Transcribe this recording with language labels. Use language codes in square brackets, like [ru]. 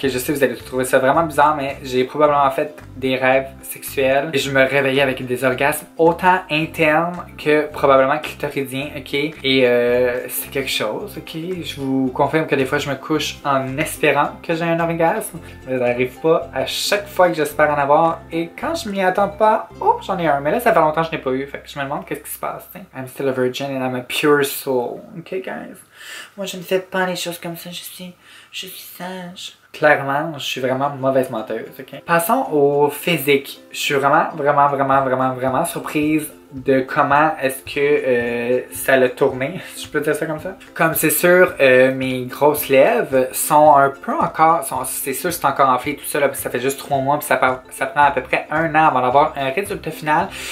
[fr] Je sais que vous allez trouver ça vraiment bizarre, mais j'ai probablement fait des rêves sexuels et je me réveillais avec des orgasmes autant internes que probablement clitoridiens, ok? Et c'est quelque chose, ok? Je vous confirme que des fois je me couche en espérant que j'ai un orgasme, mais ça n'arrive pas à chaque fois que j'espère en avoir et quand je m'y attends pas, oh j'en ai un, mais là ça fait longtemps que je n'ai pas eu, fait que je me demande qu'est-ce qui se passe, t'sais? [en] I'm still a virgin and I'm a pure soul, ok guys? [fr] Moi je ne fais pas les choses comme ça, je suis sage. Clairement, je suis vraiment mauvaise menteuse, ok? Passons au physique. Je suis vraiment surprise de comment est-ce que ça l'a tourné, si je peux dire ça comme ça. Comme c'est sûr, mes grosses lèvres sont un peu encore, c'est sûr c'est encore enflé tout ça, là, parce que ça fait juste 3 mois, puis ça prend à peu près 1 an avant d'avoir un résultat final.